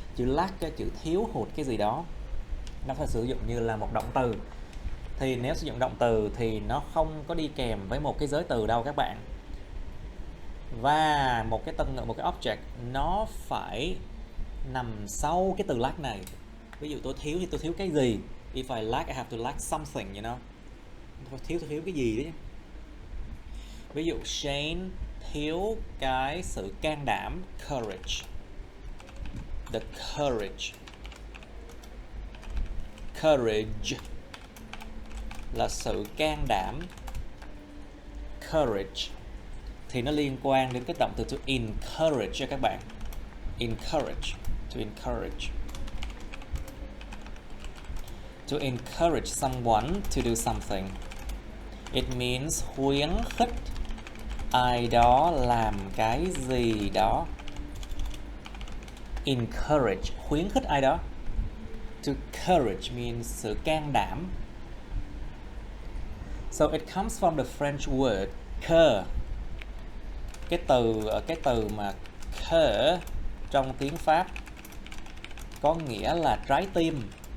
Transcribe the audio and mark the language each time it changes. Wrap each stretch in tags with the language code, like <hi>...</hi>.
<vi>Chữ lack, cái chữ thiếu hụt cái gì đó, nó phải sử dụng như là một động từ. Thì nếu sử dụng động từ thì nó không có đi kèm với một cái giới từ đâu các bạn. Và một cái tân ngữ, một cái object nó phải nằm sau cái từ lack này. Ví dụ tôi thiếu thì tôi thiếu cái gì?</vi> <en>If I lack, I have to lack something, you know.</en> <vi>Tôi thiếu cái gì đấy. Ví dụ Shane thiếu cái sự can đảm, courage.</vi> <en>The courage.</en> <vi>Courage là sự can đảm. Courage thì nó liên quan đến cái động từ to encourage cho các bạn.</vi> <en>Encourage, to encourage. To encourage someone to do something. It means</en> <vi>khuyến khích ai đó làm cái gì đó. Encourage, khuyến khích ai đó.</vi> <en>To courage means</en> <vi>sự can đảm.</vi> <en>So it comes from the French word cœur.</en> <vi>Cái từ mà cœur trong tiếng Pháp có nghĩa là trái tim.</vi>